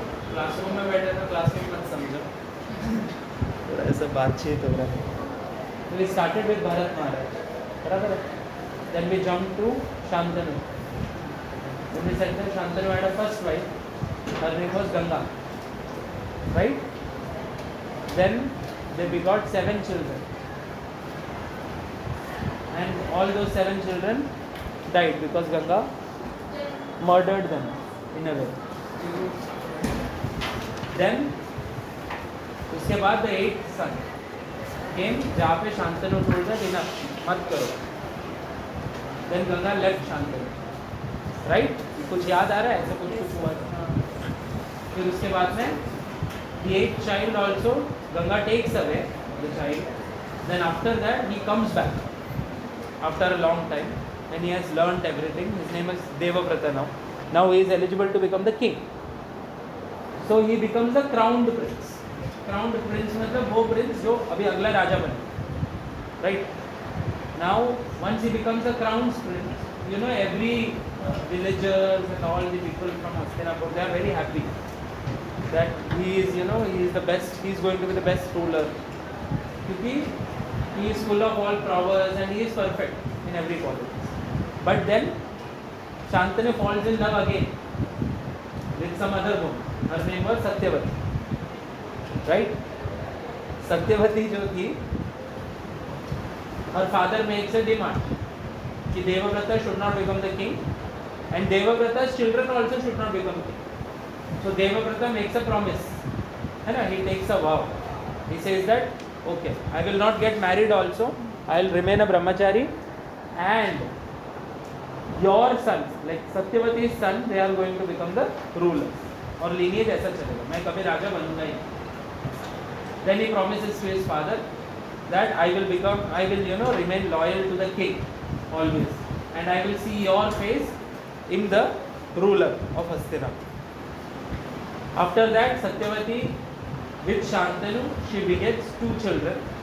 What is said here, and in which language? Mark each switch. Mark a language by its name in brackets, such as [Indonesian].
[Hindi] Classroom में बैठे तो क्लासरूम मत समझो, थोड़ा ऐसा बातचीत हो रहा है। [English] तो we started with Bharat Maharaj, [Hindi] बराबर है? [English] Then we jump to Shantanu. Then we said that Shantanu had a first wife, her name was Ganga, right? Then they begot 7 children, and all those 7 children died because Ganga murdered them in a way. Then [Hindi] उसके बाद [English] the 8th son came, [Hindi] जहाँ पे [English] Shantanu told her enough, [Hindi] मत करो. [English] Then Ganga left Shantanu, right? [Hindi] कुछ याद आ रहा है? ऐसा कुछ हुआ था. फिर उसके बाद में [English] the 8th child also, Ganga takes away the child. Then after that he comes back after a long time and he has learnt everything. His name is Devavrata now. Now he is eligible to become the king. So he becomes the crowned prince. [Hindi] Crowned prince मतलब वो prince जो अभी अगला राजा बने, right? [English] Now once he becomes a crowned prince, you know, every villagers and all the people from Hastinapur, they are very happy that he is, you know, he is the best, he is going to be the best ruler, क्योंकि he is full of all prowess and he is perfect in every quality. But then Shantanu falls in love again with some other woman. Her name was Satyavati, right? Satyavati [Hindi] जो थी, [English] her father makes a demand कि Devavrata should not become the king and Devavrata's children also should not become king. So Devavrata makes a promise, [Hindi] है ना? [English] He takes a vow. He says that, okay, I will not get married also. I will remain a brahmachari, and your sons, like Satyavati's son, they are going to become the rulers. [Hindi] और lineage ऐसा चलेगा, मैं कभी राजा बनूंगा ही. [English] Then he promises to his father that I will, you know, remain loyal to the king always, and I will see your face in the ruler of Hastinapur. After that, Satyavati with Shantanu, she begets 2 children.